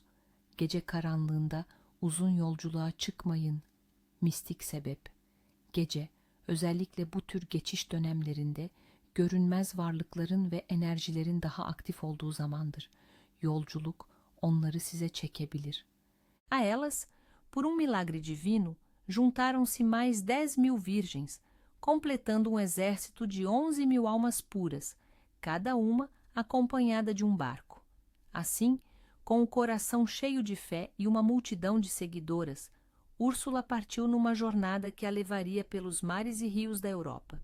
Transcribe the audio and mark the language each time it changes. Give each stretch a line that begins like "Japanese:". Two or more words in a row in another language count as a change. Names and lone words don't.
Turkish: Gece karanlığında uzun yolculuğa çıkmayın. Mistik sebep. Gece, özellikle bu tür geçiş dönemlerinde görünmez varlıkların ve enerjilerin daha aktif olduğu zamandır. Yolculuk onları size çekebilir.
Portuguese: A elas, por milagre divino, juntaram-se mais 10.000 virgens, completando exército de 11.000 almas puras, cada uma acompanhada de barco. Assim, com o coração cheio de fé e uma multidão de seguidoras, Úrsula partiu numa jornada que a levaria pelos mares e rios da Europa.